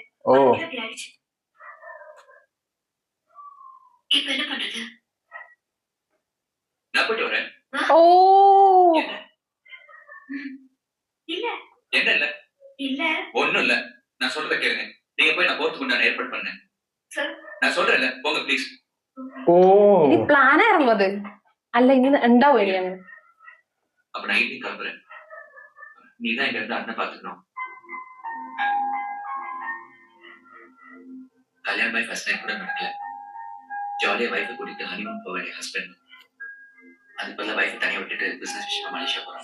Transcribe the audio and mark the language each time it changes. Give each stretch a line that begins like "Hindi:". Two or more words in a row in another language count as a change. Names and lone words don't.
Tamil: அப்படி ஆயிடுச்சு. இப்ப என்ன பண்றது? நான் போயிட்டு வரேன். ഓ இல்ல என்ன இல்ல இல்ல ஒண்ணும் இல்ல. நான் சொல்றத கேளுங்க. நீங்க போய் நான் போறதுக்கு நான் ஏற்பாடு பண்ணேன். சார் நான் சொல்றேன்ல, போங்க ப்ளீஸ். ഓ
Malayalam: ഇനി പ്ലാൻ ആയിരുന്നു അത്. അല്ല ഇനി ഉണ്ടാവും ഇനി അങ്ങനെ.
Tamil: அப்ப நான் ஈவினிங் கிளம்புறேன். நீ தான் இங்க இருந்து அண்ணன் பாத்துக்கணும். கல்யாணம் ஆகி
English: first night
Tamil: கூட நடக்கல.
English: jolly wife
Tamil: கூட்டிட்டு ஹனிமூன் போக வேண்டிய ஹஸ்பண்ட். அது பதிலா வைஃபை தனியா விட்டுட்டு பிசினஸ் விஷயமா மலேசியா போறோம்.